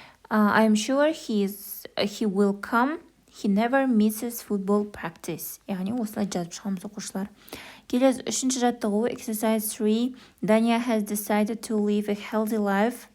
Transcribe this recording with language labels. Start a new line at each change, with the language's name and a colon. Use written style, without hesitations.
English: I'm sure he will come. He never misses football practice.
Kazakh: Яғни осылай жазып шығамыз оқушылар. Келесі үшінші жаттығу exercise 3.
English: Dania has decided to live a healthy life.